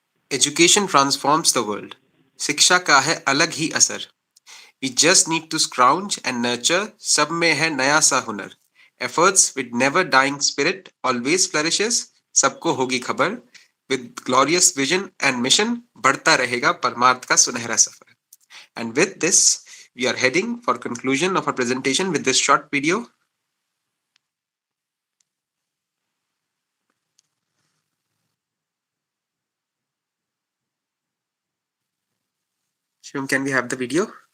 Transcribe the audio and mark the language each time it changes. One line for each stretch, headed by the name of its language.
English: Education transforms the world.
Hindi: शिक्षा का है अलग ही असर.
English: We just need to scrounge and nurture.
Hindi: सब में है नया सा हुनर.
English: Efforts with never dying spirit always flourishes.
Hindi: सबको होगी खबर.
English: With glorious vision and mission,
Hindi: बढ़ता रहेगा परमार्थ का सुनहरा सफर.
English: And with this, we are heading for conclusion of our presentation with this short video. Shivam, can we have the video?